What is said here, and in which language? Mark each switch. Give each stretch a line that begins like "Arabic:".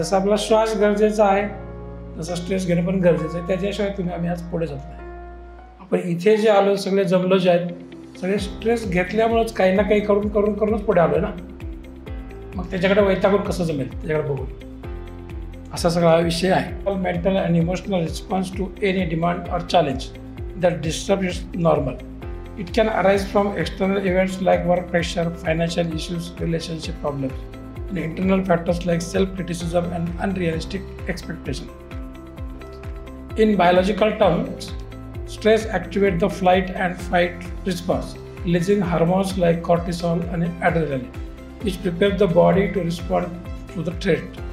Marathi: जसं आपला श्वास गरजेचा आहे तसं स्ट्रेस घेणं पण गरजेचं आहे. त्याच्याशिवाय आम्ही आज पुढे जात नाही. आपण इथे जे आलो सगळे जमलो जे आहेत सगळे स्ट्रेस घेतल्यामुळेच काही ना काही करूनच पुढे आलो ना. मग त्याच्याकडे वैतागून कसं जमेल त्याच्याकडे बघून, असा सगळा विषय आहे.
English: Mental and emotional response to any demand or challenge that disturb is normal. It can arise from external events like work pressure, financial issues, relationship problems, and internal factors like self-criticism and unrealistic expectation. In biological terms, stress activates the flight and fight response, releasing hormones like cortisol and adrenaline, which prepare the body to respond to the threat.